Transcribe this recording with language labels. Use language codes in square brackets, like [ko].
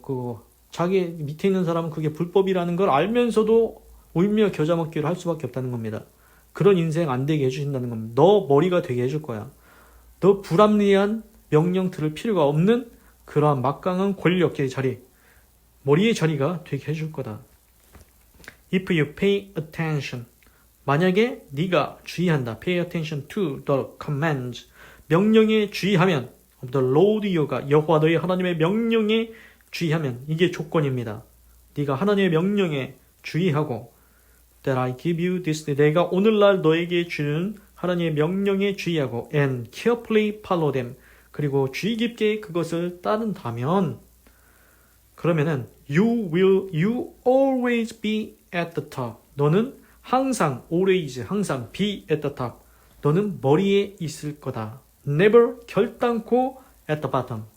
[ko] 그거 자기 밑에 있는 사람은 그게 불법이라는 걸 알면서도 울며 겨자 먹기를 할 수밖에 없다는 겁니다. 그런 인생 안 되게 해주신다는 겁니다. 너 머리가 되게 해줄 거야. 너 불합리한 명령 들을 필요가 없는 그러한 막강한 권력의 자리, 머리의 자리가 되게 해줄 거다. [en] If you pay attention, [ko] 만약에 네가 주의한다. [en] Pay attention to the commands, [ko] 명령에 주의하면 [en] of the Lord your God, [ko] 여호와 너의 하나님의 명령에 주의하면, 이게 조건입니다. 네가 하나님의 명령에 주의하고 [en] that I give you this day, [ko] 내가 오늘날 너에게 주는 하나님의 명령에 주의하고 [en] and carefully follow them, [ko] 그리고 주의 깊게 그것을 따른다면 그러면은 [en] you always be at the top. [ko] 너는 항상 [en] always [ko] 항상 [en] be at the top. [ko] 너는 머리에 있을 거다. [en] never [ko] 결단코 [en] at the bottom.